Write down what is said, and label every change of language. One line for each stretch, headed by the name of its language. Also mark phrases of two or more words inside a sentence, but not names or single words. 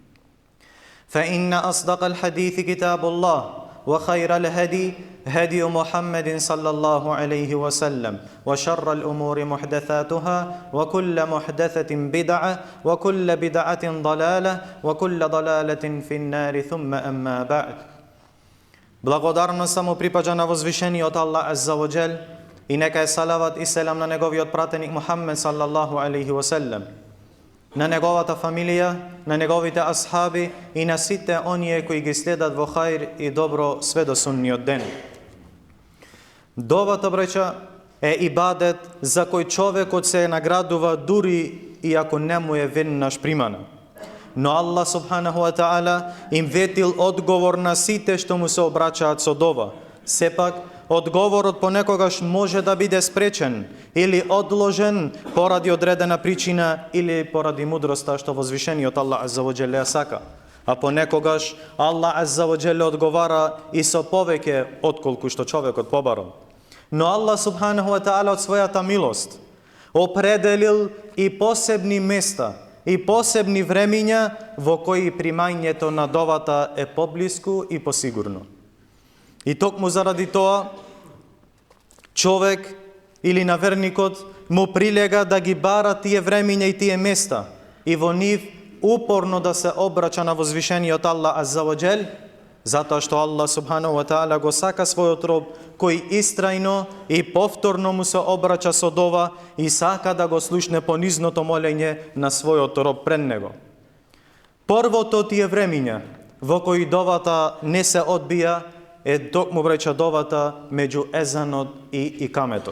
Arabic: فإن أصدق الحديث كتاب الله وخير الهدي هدي محمد صلى الله عليه وسلم وشر الأمور محدثاتها وكل محدثة بدعة وكل بدعة ضلالة وكل ضلالة في النار ثم أما بعد.
Macedonian: Благодарно само припаѓа на возвишениот Аллах
Arabic: عز وجل
Macedonian: и нека е салават и селам на неговиот пратеник Мухаммед
Arabic: صلى الله عليه وسلم,
Macedonian: на неговата фамилија, на неговите асхаби и на сите оние кои ги следат во хаир и добро све до сунниот ден. Довата, браќа, е ибадет за кој човекот се наградува дури и ако не му е веднаш примана. Но Аллах
Arabic: سبحانه وتعالى
Macedonian: им ветил одговор на сите што му се обраќаат со дова. Сепак, одговорот понекогаш може да биде спречен или одложен поради одредена причина или поради мудроста што возвишениот Аллах
Arabic: عز وجل
Macedonian: ја сака. А понекогаш Аллах
Arabic: عز وجل
Macedonian: одговара и со повеќе отколку што човекот побара. Но Аллах
Arabic: سبحانه وتعالى
Macedonian: од својата милост определил и посебни места и посебни времиња во кои примањето на довата е поблиску и посигурно. И токму заради тоа, човек или наверникот му прилега да ги бара тие времиња и тие места и во нив упорно да се обраќа на возвишениот Аллах
Arabic: عز وجل,
Macedonian: затоа што Аллах
Arabic: سبحانه وتعالى
Macedonian: го сака својот роб кој истрајно и повторно му се обраќа со дова и сака да го слушне понизното молење на својот роб пред него. Првото тие времиња во кои довата не се одбија е токму, браќа, довата меѓу езанот и икаметот.